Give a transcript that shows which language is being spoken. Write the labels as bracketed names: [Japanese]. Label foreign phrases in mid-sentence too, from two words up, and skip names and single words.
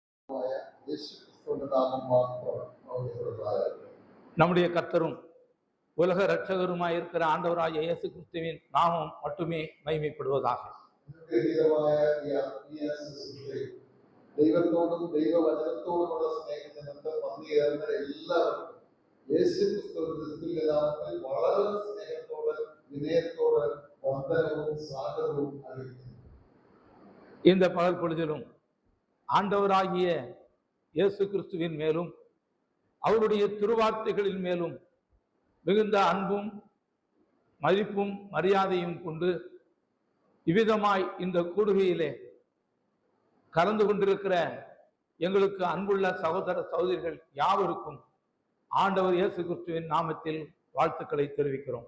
[Tamil] நம்முடைய கர்த்தரும் உலக இரட்சகருமாய் இருக்கிற ஆண்டவராகிய இயேசு கிறிஸ்துவின் நாமம் மட்டுமே மகிமைப்படுவதாக. [Malayalam] ദൈവത്തോടും ദൈവവചനത്തോടുമുള്ള സ്നേഹനിമിത്തം വന്നുചേർന്ന എല്ലാവർക്കും യേശു ക്രിസ്തുവിന്റെ നാമത്തിൽ വളരെ സ്നേഹത്തോടെ വിനയത്തോടെ വന്ദനവും സ്വാഗതവും അറിയിക്കുന്നു. [Tamil] இந்த பகல் பொழுதிலும் ஆண்டவராகிய இயேசு கிறிஸ்துவின் மேலும் அவருடைய திருவார்த்தைகளின் மேலும் மிகுந்த அன்பும் மதிப்பும் மரியாதையும் கொண்டு இவ்விதமாய் இந்த கூடுகையிலே கலந்து கொண்டிருக்கிற எங்களுக்கு அன்புள்ள சகோதர சகோதரிகள் யாவருக்கும் ஆண்டவர் இயேசு கிறிஸ்துவின் நாமத்தில் வாழ்த்துக்களை தெரிவிக்கிறோம்.